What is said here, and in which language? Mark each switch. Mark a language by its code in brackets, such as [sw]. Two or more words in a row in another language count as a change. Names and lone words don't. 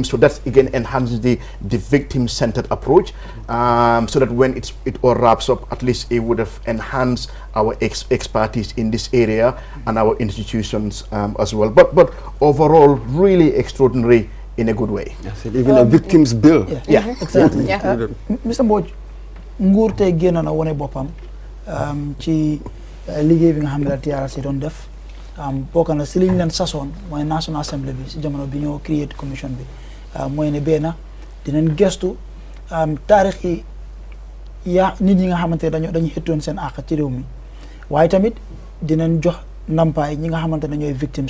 [en] So that again enhances the victim-centered approach, so that when it all wraps up, at least it would have enhanced our expertise in this area and our institutions as well. But overall, really extraordinary in a good way. Yes, even a victim's bill. Yeah, exactly. Mr. [wo] Mbodj, nguur tey génn na wone boppam ci liggéey bi nga xam ne la TRC doon def, bokk na si liñ leen sasoon mooy National Assembly bi si jamono bi ñoo [en] create commission [wo] bi, mooy ne benn dinañ gestu taarix yi nit ñi nga xamante dañu xëttoon seen àq ci réew mi, waaye tamit dinañ jox ndampaay ñi nga xamante ne ñooy victimes